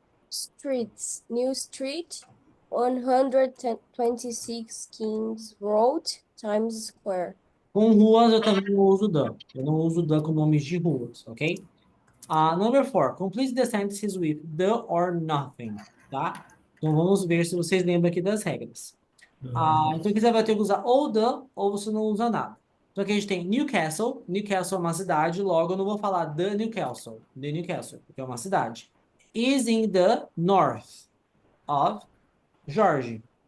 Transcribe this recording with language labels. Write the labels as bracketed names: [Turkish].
[English] Streets, New Street, 126 Kings Road, Times Square. [Portuguese] Com ruas, eu também não uso the. Eu não uso the com nomes de ruas, ok? [English] Number 4. Complete the sentences with the or nothing, tá? [Portuguese] Então, vamos ver se vocês lembram aqui das regras. Então, aqui você vai ter que usar ou the, ou você não usa nada. Então, aqui a gente tem Newcastle. Newcastle é uma cidade, logo eu não vou falar the Newcastle, porque é uma cidade. [English] Is in the north of... Jorge.